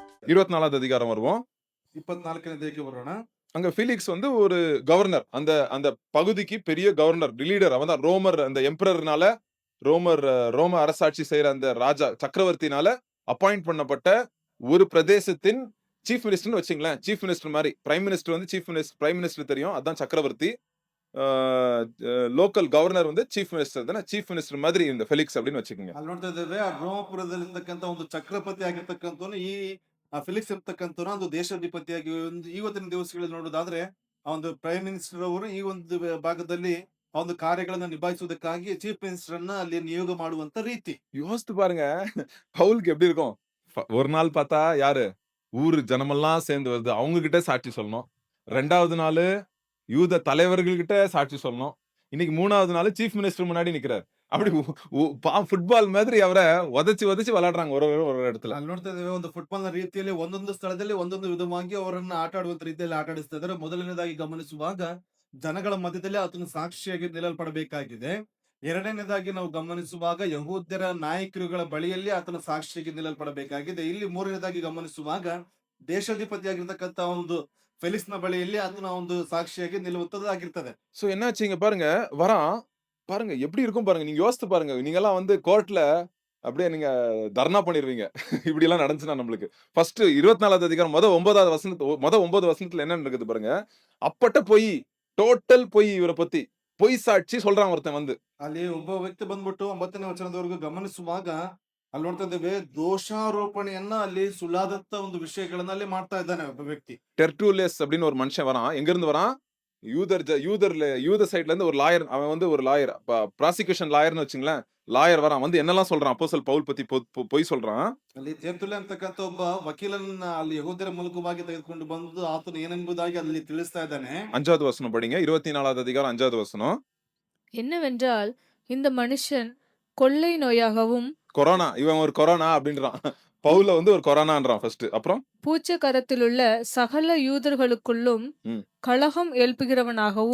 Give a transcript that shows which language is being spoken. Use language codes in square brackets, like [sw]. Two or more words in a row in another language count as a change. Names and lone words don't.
[ta] 24வது அதிகாரம் வருவோம். [kn] 24ನೇ ಅಧ್ಯಾಯಕ್ಕೆ ಬರೋಣ. [ta] அங்க ஃபீலிக்ஸ் வந்து ஒரு கவர்னர். அந்த அந்த பகுதிக்கு பெரிய கவர்னர், லீடர். அவன் தான் ரோமர் அந்த எம்பரர்னால ரோமர் ரோம அரசாட்சி செய்ற அந்த ராஜா சக்கரவர்த்தினால அப்பாயிண்ட் பண்ணப்பட்ட ஒரு பிரதேசத்தின் [en] chief minister [ta] வச்சுங்களேன். [en] chief minister [ta] மாரி. [en] prime minister [ta] வந்து [en] prime minister [ta] தெரியும். அதான் சக்கரவர்த்தி. ஆ [en] local governor [ta] வந்து [en] chief minister [ta] தானே. [en] chief minister [ta] மாதிரி இந்த ஃபெலிக்ஸ் அப்படின்னு வச்சுக்கோங்க. [kn] ಅಲ್ಲಿ ನೋಡ್ತಾ ಇದ್ದೇವೆ ಆ ರೋಮಪುರದಲ್ಲಿರ್ತಕ್ಕಂಥ ಒಂದು ಚಕ್ರವರ್ತಿ ಆಗಿರ್ತಕ್ಕಂಥವನು ಈ ಫಿಲಿಕ್ಸ್ ಇರ್ತಕ್ಕಂಥವನು ಒಂದು ದೇಶಾಧಿಪತಿಯಾಗಿ ಒಂದು ಇವತ್ತಿನ ದಿವಸಗಳಲ್ಲಿ ನೋಡೋದಾದ್ರೆ ಆ ಒಂದು [en] prime minister [kn] ಅವರು ಈ ಒಂದು ಭಾಗದಲ್ಲಿ ಆ ಒಂದು ಕಾರ್ಯಗಳನ್ನ ನಿಭಾಯಿಸುವುದಕ್ಕಾಗಿ [en] chief minister [kn] ಅನ್ನ ಅಲ್ಲಿ ನಿಯೋಗ ಮಾಡುವಂತ ರೀತಿ. [ta] யோசித்து பாருங்க. பவுலுக்கு எப்படி இருக்கும்? ஒரு நாள் பார்த்தா யாரு? ஊரு ஜனமெல்லாம் சேர்ந்து வருது. அவங்க கிட்ட சாட்சி சொல்லணும். 2வது நாளு யூத தலைவர்கள் கிட்ட சாட்சி சொல்லணும். இன்னைக்கு 3வது நாளு [en] chief minister [ta] முன்னாடி நிக்கிறாரு. அப்படி ஃபுட்பால் மாதிரி அவர உதைச்சு உதைச்சு விளையாடுறாங்க ஒரு இடத்துல. [kn] ಅಲ್ಲಿ ನೋಡ್ತಾ ಇದ್ದೇವೆ ಒಂದು ಫುಟ್ಬಾಲ್ ನ ರೀತಿಯಲ್ಲಿ ಒಂದೊಂದು ಸ್ಥಳದಲ್ಲಿ ಒಂದೊಂದು ವಿಧವಾಗಿ ಅವರನ್ನ ಆಟ ಆಡುವಂತ ರೀತಿಯಲ್ಲಿ ಆಟ ಆಡಿಸ್ತಾ ಇದ್ದಾರೆ. ಮೊದಲನೇದಾಗಿ ಗಮನಿಸುವಾಗ ಜನಗಳ ಮಧ್ಯದಲ್ಲಿ ಆತನು ಸಾಕ್ಷಿಯಾಗಿ ನಿಲ್ಲಲ್ಪಡಬೇಕಾಗಿದೆ. ಎರಡನೇದಾಗಿ ನಾವು ಗಮನಿಸುವಾಗ ಯಹೂದ್ಯರ ನಾಯಕರುಗಳ ಬಳಿಯಲ್ಲಿ ಆತನ ಸಾಕ್ಷಿಯಾಗಿ ನಿಲ್ಲಲ್ಪಡಬೇಕಾಗಿದೆ. ಇಲ್ಲಿ ಮೂರನೇದಾಗಿ ಗಮನಿಸುವಾಗ ದೇಶಾಧಿಪತಿಯಾಗಿರ್ತಕ್ಕಂತ ಒಂದು ಫೆಲಿಕ್ಸ್ ನ ಬಳಿಯಲ್ಲಿ ಆತನ ಒಂದು ಸಾಕ್ಷಿಯಾಗಿ ನಿಲ್ಲುವಂತದ್ದಾಗಿರ್ತದೆ. [ta] சோ என்னாச்சுங்க பாருங்க. வரான். பாருங்க எப்படி இருக்கும் பாருங்க. நீங்க யோசித்து பாருங்க. நீங்கலாம் வந்து கோர்ட்ல அப்படியே நீங்க தர்ணா பண்ணிருவீங்க. இப்படி எல்லாம் நடந்துச்சுன்னா நம்மளுக்கு. ஃபர்ஸ்ட் 24வது அதிகாரம் மொத 9வது வசனத்துல மொத 9 வசனத்துல என்ன நடக்குது பாருங்க. அப்பட்ட பொய். டோட்டல் பொய் இவர பத்தி. பொய் சாட்சி சொல்றான் ஒருத்தன் வந்து. [kn] ಅಲ್ಲಿ ಒಬ್ಬ ವ್ಯಕ್ತಿ ಬಂದ್ಬಿಟ್ಟು 9ನೇ ವಚನದವರೆಗೂ ಗಮನಿಸುವಾಗ ಅಲ್ಲಿ ನೋಡ್ತಾ ಇದ್ದೇವೆ ದೋಷಾರೋಪಣೆಯನ್ನ ಅಲ್ಲಿ ಸುಳ್ಳಾದಂತ ಒಂದು ವಿಷಯಗಳನ್ನ ಅಲ್ಲಿ ಮಾಡ್ತಾ ಇದ್ದಾನೆ ಒಬ್ಬ ವ್ಯಕ್ತಿ. [ta] டெர்டூலியஸ் அப்படின்னு ஒரு மனுஷன் வரான். எங்க இருந்து வரான்? யூத சைடுல இருந்து ஒரு லாயர். அவன் வந்து ஒரு லாயர். [en] prosecution lawyer [ta] வச்சுங்களேன். லாயர் வரான். வந்து என்னெல்லாம் சொல்றான்? அப்போஸ்தலன் பவுல் பத்தி பொய் சொல்றான். [kn] ಅಲ್ಲಿ ತೆರ್ತುಲ್ಯ ಅಂತಕ್ಕಂಥ ಒಬ್ಬ ವಕೀಲನ್ನ ಅಲ್ಲಿ ಯಹೂದ್ಯರ ಮೂಲಕವಾಗಿ ತೆಗೆದುಕೊಂಡು ಬಂದು ಆತನು ಏನೆಂಬುದಾಗಿ ಅಲ್ಲಿ ತಿಳಿಸ್ತಾ ಇದ್ದಾನೆ. [ta] 5வது வசனம் படிங்க. 24வது அதிகாரம் 5வது வசனம். என்னவென்றால் இந்த மனுஷன் கொள்ளை நோயாகவும் கொரோனா. இவன் ஒரு கொரோனா அப்படின்றான். பவுல வந்து ஒரு கொரோனான்றான் ஃபர்ஸ்ட். அப்புறம் பூச்சக்கரத்திலுள்ள சகல யூதர்களுக்குள்ளும் கலகம் எழுப்புகிறவனாகவும்